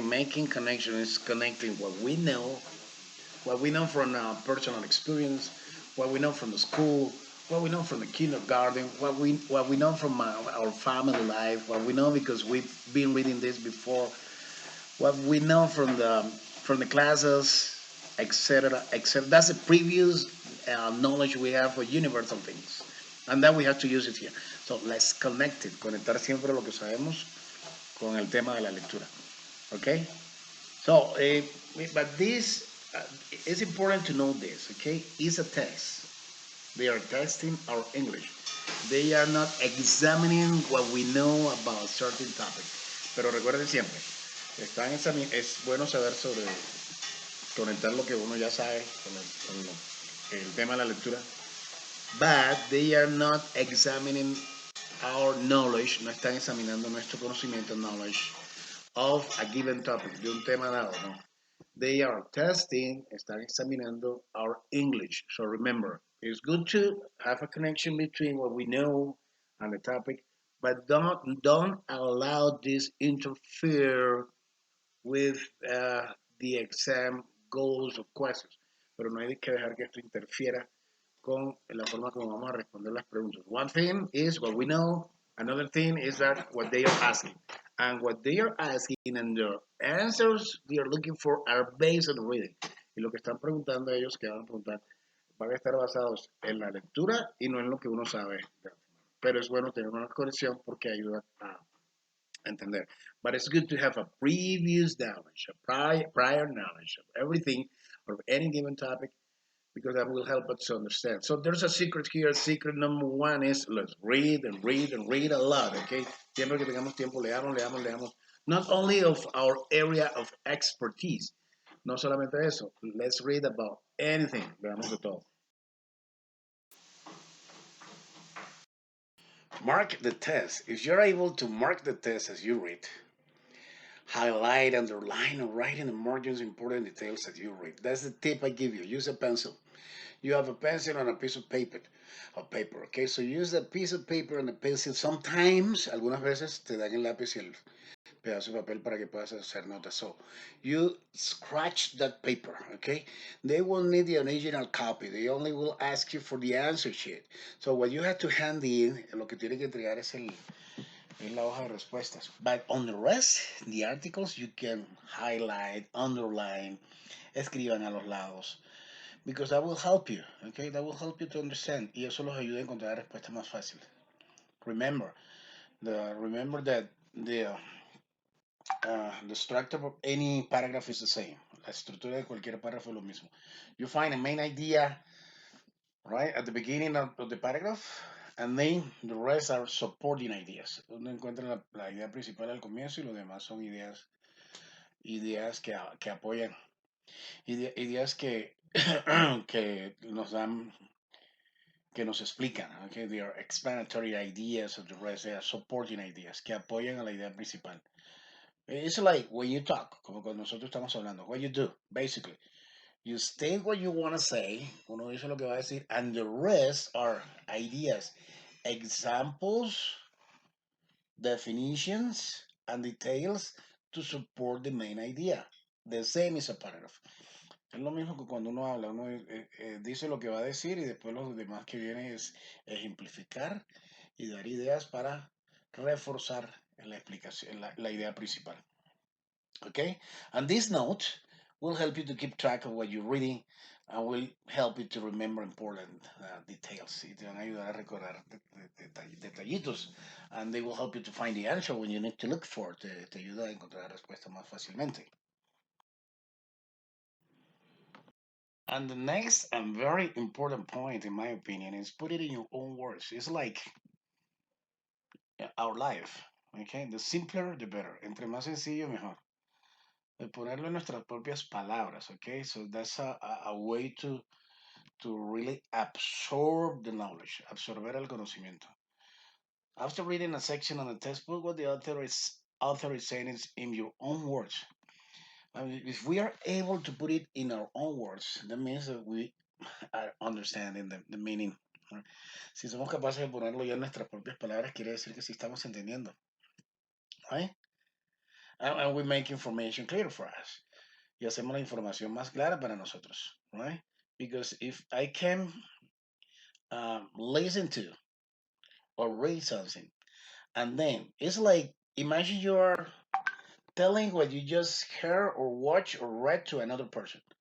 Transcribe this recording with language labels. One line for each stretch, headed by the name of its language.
English: Making connections is connecting what we know from personal experience, what we know from the school, what we know from the kindergarten, what we know from our family life, what we know because we've been reading this before, what we know from the classes, etc., etc. That's the previous knowledge we have for universal things, and then we have to use it here. So let's connect it,
Spanish: conectar siempre lo que sabemos con el tema de la lectura.
English: Okay. So, but this it's important to know this. Okay, it's a test. They are testing our English. They are not examining what we know about a certain topic.
Spanish: Pero recuerden siempre, es bueno saber sobre conectar lo que uno ya sabe con el tema de la lectura.
English: But they are not examining our knowledge,
Spanish: no están examinando nuestro conocimiento,
English: knowledge, of a given topic,
Spanish: de un tema dado, no.
English: They are testing,
Spanish: están examinando
English: our English. So remember, it's good to have a connection between what we know and the topic, but don't allow this interfere with the exam goals of questions.
Spanish: Pero no hay que dejar que esto interfiera con la forma como vamos a responder las preguntas.
English: One thing is what we know, another thing is that what they are asking. And what they are asking and the answers they are looking for are based on reading.
Spanish: Y lo que están preguntando ellos, que van a preguntar, van a estar basados en la lectura y no en lo que uno sabe. Pero es bueno tener una conexión porque ayuda a entender.
English: But it's good to have a previous knowledge, a prior knowledge of everything, of any given topic, because that will help us to understand. So there's a secret here. Secret number one is let's read and read and read a lot, okay?
Spanish: Siempre que tengamos tiempo, leamos, leamos, leamos.
English: Not only of our area of expertise,
Spanish: no solamente eso.
English: Let's read about anything.
Spanish: Leamos de todo.
English: Mark the test. If you're able to mark the test as you read, highlight, underline, or write in the margins important details as you read. That's the tip I give you. Use a pencil. You have a pencil and a piece of paper, okay? So use that piece of paper and a pencil. Sometimes,
Spanish: algunas veces te dan el lápiz y el pedazo de papel para que puedas hacer notas.
English: So you scratch that paper, okay? They won't need the original copy. They only will ask you for the answer sheet. So what you have to hand in,
Spanish: lo que tiene que entregar es la hoja de respuestas.
English: But on the rest, the articles you can highlight, underline,
Spanish: escriban a los lados.
English: Because that will help you, okay? That will help you to understand.
Spanish: Y eso los ayuda a encontrar respuestas más fáciles.
English: Remember that the structure of any paragraph is the same.
Spanish: La estructura de cualquier párrafo es lo mismo.
English: You find a main idea, right, at the beginning of the paragraph, and then the rest are supporting ideas.
Spanish: Uno encuentra la idea principal al comienzo y lo demás son ideas que apoyan, ideas que nos dan que nos explican, okay?
English: They are explanatory ideas of the rest, they are supporting ideas
Spanish: que apoyan a la idea principal.
English: It's like when you talk,
Spanish: como cuando nosotros estamos hablando,
English: what you do, basically. You state what you want to say,
Spanish: uno dice lo que va a decir,
English: and the rest are ideas, examples, definitions, and details to support the main idea. The same is a paragraph.
Spanish: Es lo mismo que cuando uno habla, uno dice lo que va a decir y después lo demás que viene es ejemplificar y dar ideas para reforzar la explicación, la idea principal.
English: Okay? And this note will help you to keep track of what you're reading and will help you to remember important details.
Spanish: Y te van a ayudar a recordar detallitos.
English: And they will help you to find the answer when you need to look for it.
Spanish: Te ayuda a encontrar la respuesta más fácilmente.
English: And the next and very important point, in my opinion, is put it in your own words. It's like our life. Okay? The simpler, the better.
Spanish: Entre más sencillo, mejor. De ponerlo en nuestras propias palabras.
English: Okay? So that's a way to really absorb the knowledge,
Spanish: absorber el conocimiento.
English: After reading a section on the textbook, what the author is saying is in your own words. I mean, if we are able to put it in our own words, that means that we are understanding the meaning
Spanish: Si somos capaces de ponerlo ya en nuestras propias palabras, quiere decir que sí estamos entendiendo, right?
English: And we make information clear for us.
Spanish: Y hacemos la información más clara para nosotros, right?
English: Because if I can listen to or read something, and then it's like imagine you are telling what you just heard or watched or read to another person.